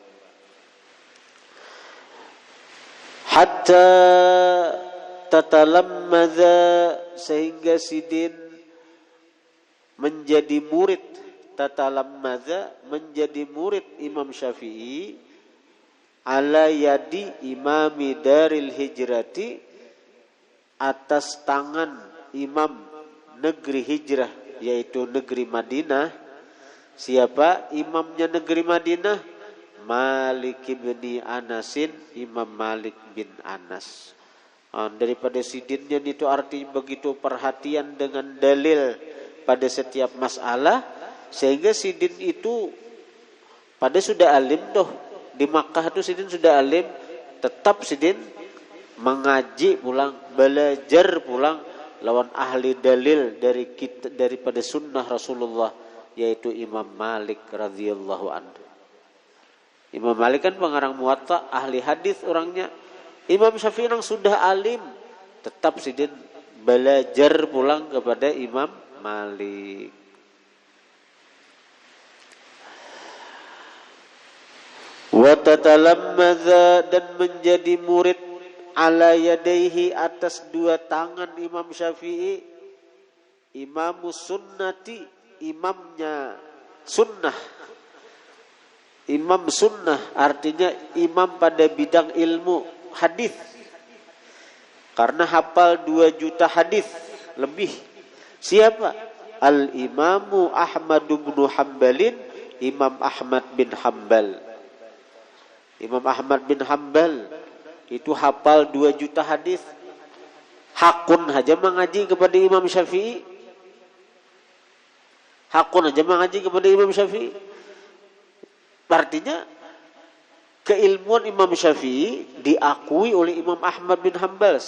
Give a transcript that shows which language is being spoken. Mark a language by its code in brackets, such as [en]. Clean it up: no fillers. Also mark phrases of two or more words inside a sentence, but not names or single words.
[ar] حتى تتلمذ, [bjn] sehingga sidin menjadi murid, tatalammadza, menjadi murid Imam Syafi'i, [ar] على يدي إمام دار الهجرة, [id] atas tangan imam negeri hijrah, yaitu negeri Madinah. Siapa imamnya negeri Madinah? Malik bin Anasin, Imam Malik bin Anas. [bjn] Daripada sidinnya itu arti begitu perhatian dengan dalil pada setiap masalah, Sehingga Sidin itu pada sudah alim tuh. Di Makkah itu Sidin sudah alim, tetap Sidin mengaji pulang, belajar pulang lawan ahli dalil daripada sunnah Rasulullah, yaitu Imam Malik [ar] رضي الله عنه. [id] Imam Malik kan pengarang Muwatta, ahli hadis orangnya. [bjn] Imam Syafi'i yang sudah alim, tetap Sidin belajar pulang kepada Imam Malik. [ar] وتتلمذ, [id] dan menjadi murid [ar] على يديه, [id] atas dua tangan Imam Syafi'i. [ar] إمام السنة, [id] imamnya sunnah. Imam sunnah artinya imam pada bidang ilmu hadis. Karena hafal 2 juta hadis lebih. Siapa? Al-Imamu Ahmad bin Hambalin, Imam Ahmad bin Hambal. Imam Ahmad bin Hambal itu hafal 2 juta hadis. [bjn] Hakun aja mengaji kepada Imam Syafi'i. Hakun aja mengaji kepada Imam Syafi'i. [id] Artinya keilmuan Imam Syafi'i diakui oleh Imam Ahmad bin Hambal.